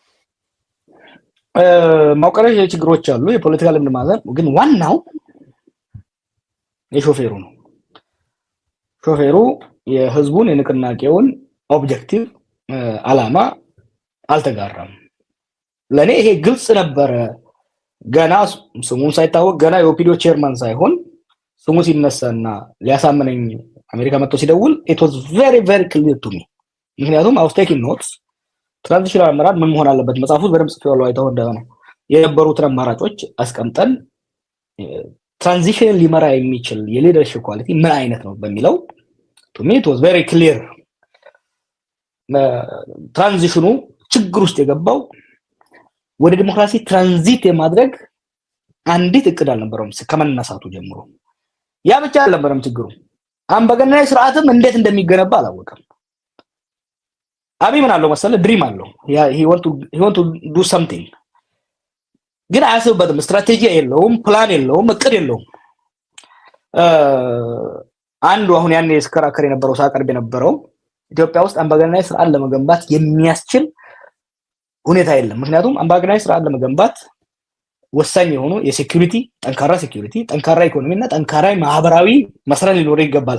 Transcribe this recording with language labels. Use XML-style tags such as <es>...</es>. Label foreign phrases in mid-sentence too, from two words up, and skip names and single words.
<am>መዋቅራዊ ችግሮች አሉ፣ የፖለቲካ ልምድ ማለት ግን ዋናው የሾፌሩ ነው። ሾፌሩ የህዝቡን የንቅናቄውን ኦብጀክቲቭ አላማ አልተጋራም። ለኔ ይሄ ግልጽ ነበረ። ገና ስሙን ሳይታወቅ ገና የኦፒዲዮ ቼርማን ሳይሆን ስሙ ሲነሳና ሊያሳምነኝ አሜሪካ መጥቶ ሲደውል</am> <en>it was very very clear to me።</en> <am>ምክንያቱም</am> <en>I was taking notes።</en> <am>ትራንዚሽናል አመራር ምን መሆን አለበት መጽሐፉ በደንብ ጽፌዋለሁ። አይተው እንደሆነ የነበሩትን አማራጮች አስቀምጠን ትራንዚሽን ሊመራ የሚችል የሊደርሺፕ ኳሊቲ ምን አይነት ነው በሚለው</am> <en>to me it was very clear።</en> <am>ትራንዚሽኑ ችግር ውስጥ የገባው ወደ ዲሞክራሲ ትራንዚት የማድረግ አንዲት እቅድ አልነበረም ከመነሳቱ ጀምሮ። ያ ብቻ አልነበረም ችግሩ፣ አምባገነናዊ ስርዓትም እንዴት እንደሚገነባ አላወቀም። አብይ ምን አለው መሰለ ድሪም አለው</am> <en>he want to do something</en> <am>ግን አያስብበትም። ስትራቴጂ የለውም፣ ፕላን የለውም፣ እቅድ የለውም። አንዱ አሁን ያኔ ስከራከር የነበረው ሳቀርብ የነበረው ኢትዮጵያ ውስጥ አምባገነናዊ ስርዓት ለመገንባት የሚያስችል ሁኔታ የለም። ምክንያቱም አምባገነናዊ ስርዓት ለመገንባት ወሳኝ የሆኑ የሴኩሪቲ ጠንካራ ሴኩሪቲ፣ ጠንካራ ኢኮኖሚና ጠንካራ ማህበራዊ መሰረት ሊኖር ይገባል።</am>